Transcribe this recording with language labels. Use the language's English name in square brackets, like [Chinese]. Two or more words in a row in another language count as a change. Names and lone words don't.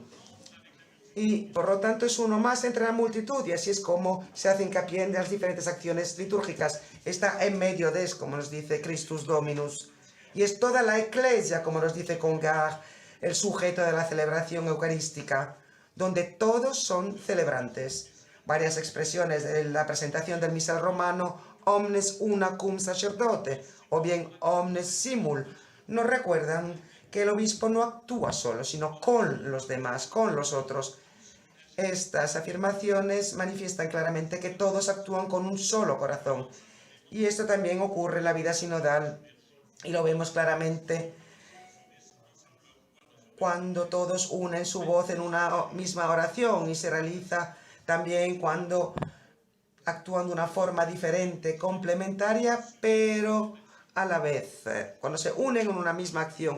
[Spanish] Y por lo tanto es uno más entre la multitud, y así es como se hace hincapié en las diferentes acciones litúrgicas. Está en medio de, como nos dice Christus Dominus, y es toda la Eclesia, como nos dice Congar, el sujeto de la celebración eucarística, donde todos son celebrantes. Varias expresiones de la presentación del misal romano, [Latin] omnes una cum sacerdote, [Spanish] o bien [Latin] omnes simul, [Spanish] nos recuerdan que el obispo no actúa solo, sino con los demás, con los otros. Estas afirmaciones manifiestan claramente que todos actúan con un solo corazón. Y esto también ocurre en la vida sinodal, y lo vemos claramente cuando todos unen su voz en una misma oración, y se realiza también cuando actúan de una forma diferente, complementaria, pero a la vez, cuando se unen en una misma acción.